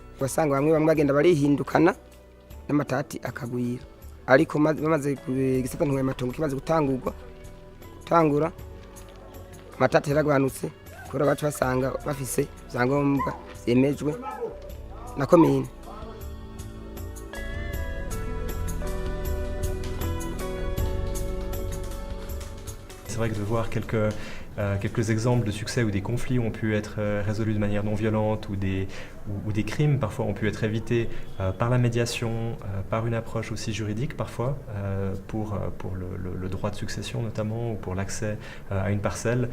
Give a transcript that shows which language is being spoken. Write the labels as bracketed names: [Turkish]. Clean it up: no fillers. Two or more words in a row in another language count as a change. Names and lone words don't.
[Rundi] ugasanga bamwe bagenda barihindukana n'amatati akagwira ariko bamaze gisata ntunganya amatongo kimaze gutangura amatati yaragabanutse kubera bacu basanga bafise vyangombwa vyemejwe na komine. [French] C'est vrai que de voir quelques exemples de succès où des conflits ont pu être résolus de manière non violente ou des crimes parfois ont pu être évités par la médiation, par une approche aussi juridique parfois, pour le droit de succession notamment ou pour l'accès à une parcelle.